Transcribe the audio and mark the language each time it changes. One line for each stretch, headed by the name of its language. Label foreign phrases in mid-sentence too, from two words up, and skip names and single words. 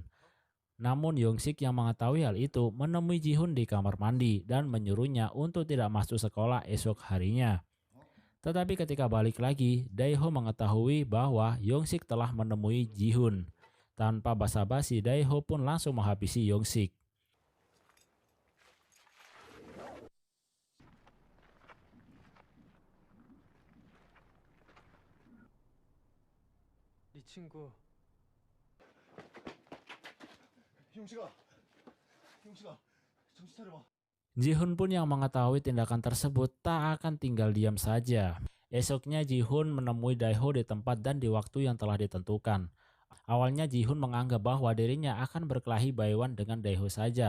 Indonesian: Namun Young-sik yang mengetahui hal itu menemui Ji-hoon di kamar mandi dan menyuruhnya untuk tidak masuk sekolah esok harinya. Tetapi ketika balik lagi, Dae-ho mengetahui bahwa Young-sik telah menemui Ji-hoon. Tanpa basa-basi, Dae-ho pun langsung menghabisi Young-sik.
Korean: 이 친구 형식아, 정신 차려봐.
Indonesian: Ji-hoon pun yang mengetahui tindakan tersebut tak akan tinggal diam saja. Esoknya Ji-hoon menemui Dae-ho di tempat dan di waktu yang telah ditentukan. Awalnya Ji-hoon menganggap bahwa dirinya akan berkelahi
English: by one
Indonesian: dengan Dae-ho saja.